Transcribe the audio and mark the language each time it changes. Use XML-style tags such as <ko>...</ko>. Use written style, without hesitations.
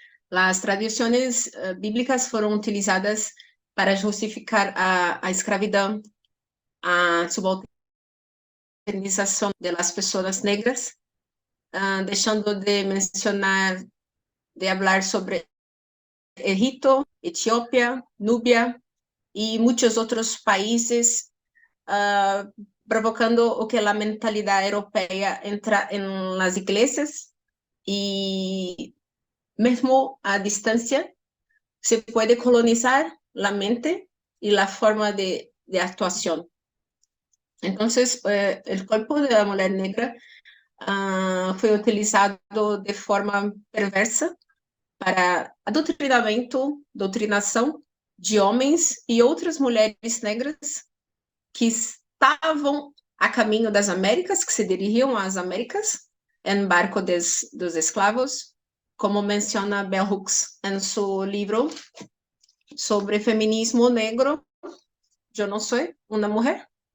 <pt>As tradições bíblicas foram utilizadas para justificar a escravidão, a subalternização das pessoas negras, deixando de mencionar</pt> <es>de hablar sobre Egipto, Etiopía, Nubia y muchos otros países, provocando que la mentalidad europea entra en las iglesias y mesmo a distancia se puede colonizar la mente y la forma de actuación. Entonces, el cuerpo de la mujer negra fue utilizado de forma perversa</es> <pt>para doutrinação de homens e outras mulheres negras que estavam a caminho das Américas, que se dirigiam às Américas, em barco dos esclavos, como menciona Bell Hooks em seu livro sobre feminismo negro, Eu Não Sou Uma Mulher.</pt>